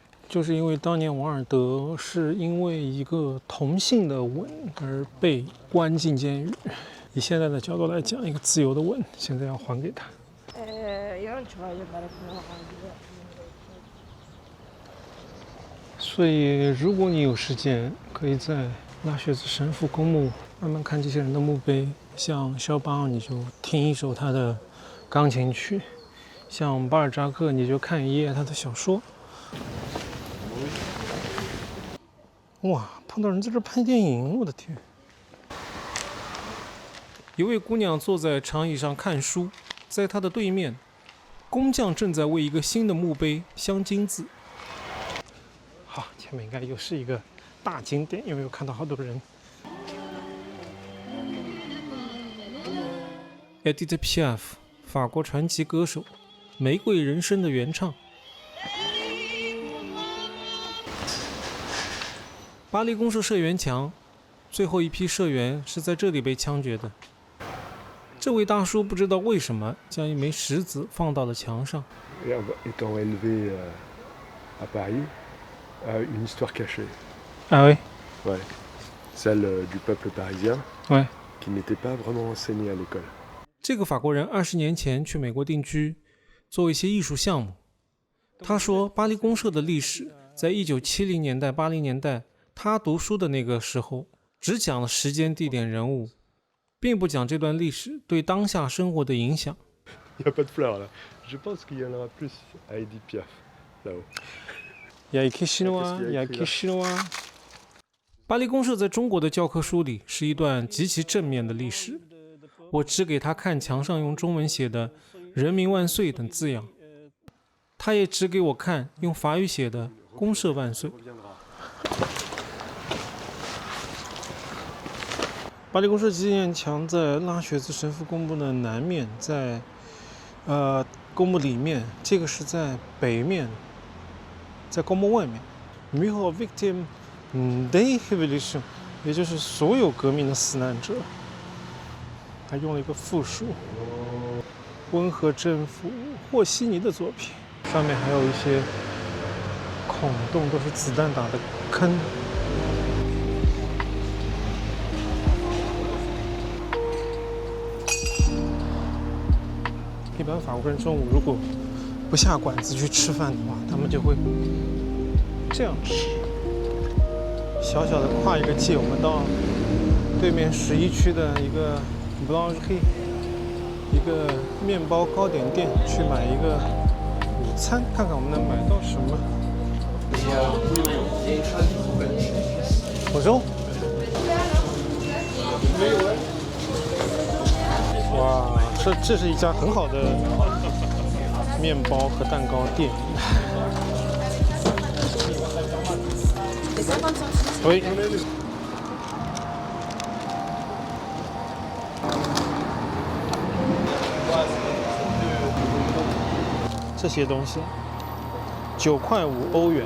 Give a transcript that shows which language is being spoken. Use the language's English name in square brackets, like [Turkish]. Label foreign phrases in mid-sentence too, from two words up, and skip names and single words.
[Chinese] 就是因為當年王爾德是因為一個同性的吻而被關進監獄，以現在的角度來講，一個自由的吻，現在要還給他。所以如果你有時間，可以在拉雪茲神父公墓慢慢看這些人的墓碑，像肖邦你就聽一首他的鋼琴曲，像巴爾扎克你就看一頁他的小說。哇，碰到人在這拍電影，我的天！一位姑娘坐在長椅上看書，在她的對面，工匠正在為一個新的墓碑鑲金字。好，前面應該又是一個大景點，因為有看到好多人。 Edith Piaf，法國傳奇歌手，《玫瑰人生》的原唱。巴黎公社社員牆，最後一批社員是在這裡被槍決的。這位大叔不知道為什麼將一枚石子放到了牆上。 [French] Étant élevé à Paris, une histoire cachée. Ah oui? Ouais. Celle du peuple parisien, ouais. Qui n'était pas vraiment enseignée à l'école. [Chinese] 這個法國人20年前去美國定居，做一些藝術項目。他說，巴黎公社的歷史在1970年代、80年代。他讀書的那個時候，只講了時間、地點、人物，並不講這段歷史對當下生活的影響。 [French] Il n'y a pas de fleurs là. Je pense qu'il y en aura plus à Edith Piaf là-haut. Il y a écrit chinois, il y a écrit chinois. [Chinese] 巴黎公社在中國的教科書裡是一段極其正面的歷史。我只給他看牆上用中文寫的“人民萬歲”等字樣，他也只給我看用法語寫的“公社萬歲”。巴黎公社紀念牆在拉雪茲神父公墓的南面，在公墓裡面，這個是在北面，在公墓外面。 [French] Mur aux victimes des révolutions， [Chinese] 也就是所有革命的死難者，還用了一個複數。溫和政府和稀泥的作品，上面還有一些孔洞，都是子彈打的坑。一般法國人中午如果不下館子去吃飯的話，他們就會這樣吃。小小的跨一個界，我們到對面11區的一個 Boulangerie，一個麵包糕點店去買一個午餐，看看我們能買到什麼。Bonjour。哇，這是一家很好的麵包和蛋糕店。喂。這些東西9.5歐元。